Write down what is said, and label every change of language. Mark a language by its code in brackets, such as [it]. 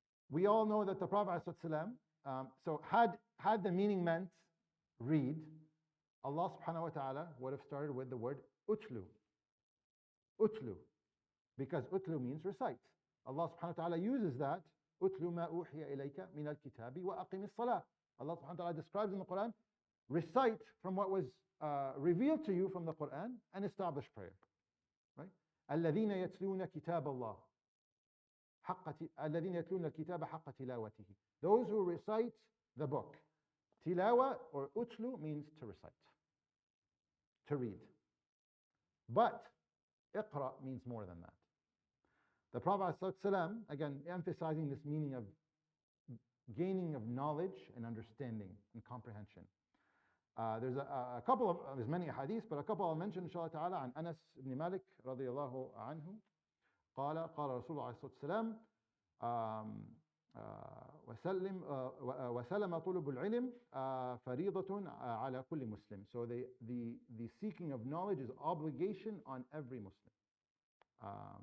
[en] We all know that the Prophet ﷺ, had the meaning meant read, Allah subhanahu wa ta'ala would have started with the word utlu. Utlu. Because utlu means recite. Allah subhanahu wa ta'ala uses that, utlu ma uhiya ilayka min al-kitabi wa aqim as-salah. Allah subhanahu wa ta'ala describes in the Quran, recite from what was revealed to you from the Quran and establish prayer. Right? [ar] الذين يتلون كتاب الله الذين يتلون الكتاب حق تلاوته. [en] Those who recite the book. Tilawa or utlu means to recite, to read. But Iqra means more than that. The Prophet ﷺ, again emphasizing this meaning of gaining of knowledge and understanding and comprehension. There's a couple of, there's many hadiths, but a couple I'll mention inshallah ta'ala. [ar] عن أنس بن مالك رضي الله عنه قال رسول الله صلى الله عليه وسلم وسلم طلب العلم فريضة على كل Muslim. [en] So the seeking of knowledge is obligation on every Muslim.